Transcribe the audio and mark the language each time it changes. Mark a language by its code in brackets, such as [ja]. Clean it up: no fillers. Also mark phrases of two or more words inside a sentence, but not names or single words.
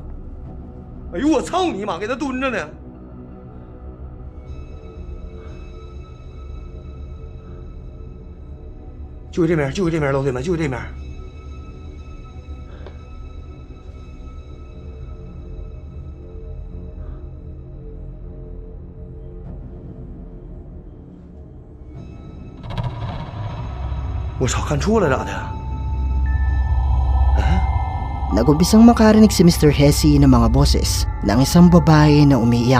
[zh] 哎呦我操你妈！给他蹲着呢！就这面，就这面，老铁们，就这面。我操，看错了咋的？ [tl] Nag-umpisang makarinig si Mr. Hesi ng mga boses ng isang babae na umiiyak.